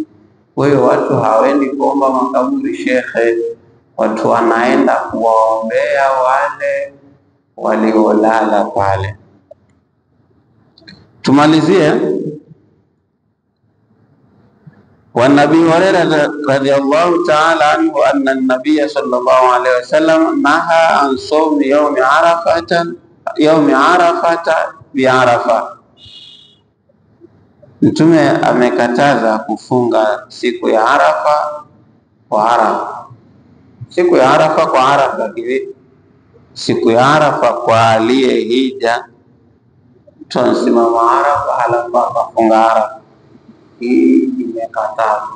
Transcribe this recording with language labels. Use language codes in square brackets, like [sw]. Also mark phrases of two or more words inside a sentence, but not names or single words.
[sw] Kwa hiyo watu hawendi kuomba makaburi shekhe, watu wanaenda kuwaombea wale waliolala pale. [ar] Tumalizie. وعن أبي هريرة رضي الله تعالى عنه أن النبي صلى الله عليه وسلم نهى عن صوم يوم عرفة بعرفة. [sw] Mtume amekataza kufunga siku ya Arafa kwa Arafa. Siku ya Arafa kwa Arafa kivipi? Siku ya Arafa kwa aliyehija, tunasimama Arafa halafu akafunga Arafa, hii imekatazwa.